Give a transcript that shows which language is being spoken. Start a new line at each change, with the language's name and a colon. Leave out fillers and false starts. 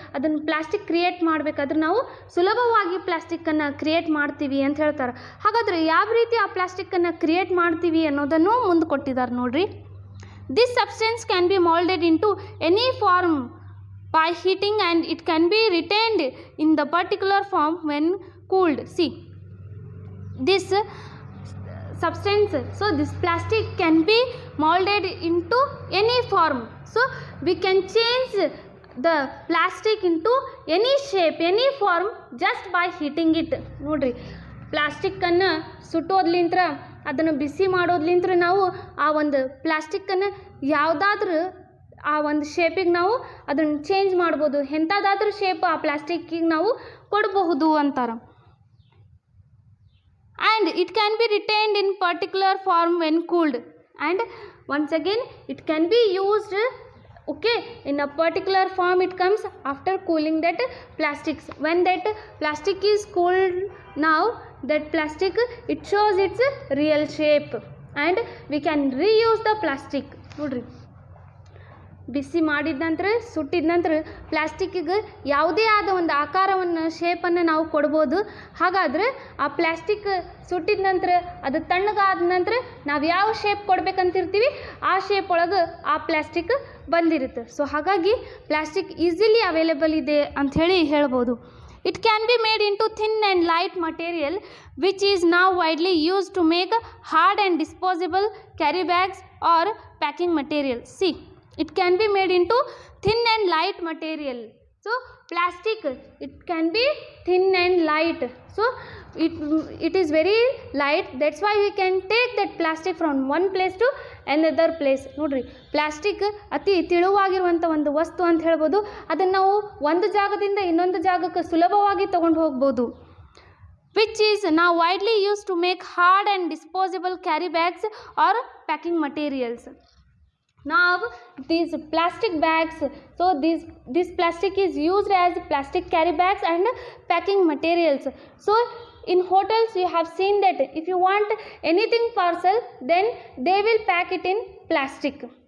Kannada: ಅದನ್ನು plastic create ಮಾಡಬೇಕಾದ್ರೆ ನಾವು ಸುಲಭವಾಗಿ ಪ್ಲಾಸ್ಟಿಕ್ಕನ್ನು ಕ್ರಿಯೇಟ್ ಮಾಡ್ತೀವಿ ಅಂತ ಹೇಳ್ತಾರೆ. ಹಾಗಾದರೆ ಯಾವ ರೀತಿ ಆ ಪ್ಲಾಸ್ಟಿಕ್ಕನ್ನು ಕ್ರಿಯೇಟ್ ಮಾಡ್ತೀವಿ ಅನ್ನೋದನ್ನು ಮುಂದೆ ಕೊಟ್ಟಿದ್ದಾರೆ ನೋಡ್ರಿ.
English: This substance can be moulded into any form by heating and it can be retained in the particular form when cooled. See this substance, so this plastic can be molded into any form. So we can change the plastic into any shape, any form just by heating it.
Kannada: ನೋಡ್ರಿ, ಪ್ಲಾಸ್ಟಿಕ್ಕನ್ನು ಸುಟ್ಟೋದ್ಲಿಂತ್ರ, ಅದನ್ನು ಬಿಸಿ ಮಾಡೋದ್ಲಿಂತ್ರ ನಾವು ಆ ಒಂದು ಪ್ಲಾಸ್ಟಿಕ್ಕನ್ನು ಯಾವುದಾದ್ರೂ ಆ ಒಂದು ಶೇಪಿಗೆ ನಾವು ಅದನ್ನು ಚೇಂಜ್ ಮಾಡ್ಬೋದು. ಎಂಥದ್ದಾದ್ರೂ ಶೇಪ್ ಆ ಪ್ಲಾಸ್ಟಿಕ್ಕಿಗೆ ನಾವು ಕೊಡಬಹುದು ಅಂತಾರೆ.
English: and it can be retained in particular form when cooled. And once again it can be used, okay, in a particular form. It comes after cooling that plastics. When that plastic is cooled, now that plastic, it shows its real shape and we can reuse the plastic.
Kannada: ನೋಡ್ರಿ, ಬಿಸಿ ಮಾಡಿದ ನಂತರ, ಸುಟ್ಟಿದ ನಂತರ ಪ್ಲಾಸ್ಟಿಕ್ಕಿಗೆ ಯಾವುದೇ ಆದ ಒಂದು ಆಕಾರವನ್ನು, ಶೇಪನ್ನು ನಾವು ಕೊಡ್ಬೋದು. ಹಾಗಾದರೆ ಆ ಪ್ಲಾಸ್ಟಿಕ್ ಸುಟ್ಟಿದ ನಂತರ, ಅದು ತಣ್ಣಗಾದ ನಂತರ ನಾವು ಯಾವ ಶೇಪ್ ಕೊಡ್ಬೇಕಂತಿರ್ತೀವಿ ಆ ಶೇಪ್ ಒಳಗೆ ಆ ಪ್ಲಾಸ್ಟಿಕ್ ಬಂದಿರುತ್ತೆ. ಸೊ ಹಾಗಾಗಿ ಪ್ಲಾಸ್ಟಿಕ್ ಈಸಿಲಿ ಅವೈಲೇಬಲ್ ಇದೆ ಅಂಥೇಳಿ ಹೇಳ್ಬೋದು.
English: It can be made into thin and light material which is now widely used to make hard and disposable carry bags or packing material. See, it can be made into thin and light material. So plastic, it can be thin and light. So it is very light. That's why we can take that plastic from one place to another place.
Kannada: ನೋಡ್ರಿ, plastic ಅತಿ ತಿಳುವಾಗಿರುವಂಥ ಒಂದು ವಸ್ತು ಅಂತ ಹೇಳ್ಬೋದು. ಅದನ್ನು ನಾವು ಒಂದು ಜಾಗದಿಂದ ಇನ್ನೊಂದು ಜಾಗಕ್ಕೆ ಸುಲಭವಾಗಿ ತಗೊಂಡು ಹೋಗ್ಬೋದು.
English: which is now widely used to make hard and disposable carry bags or packing materials. Now these plastic bags, so this plastic is used as plastic carry bags and packing materials. So in hotels you have seen that if you want anything parcel, then they will pack it in plastic.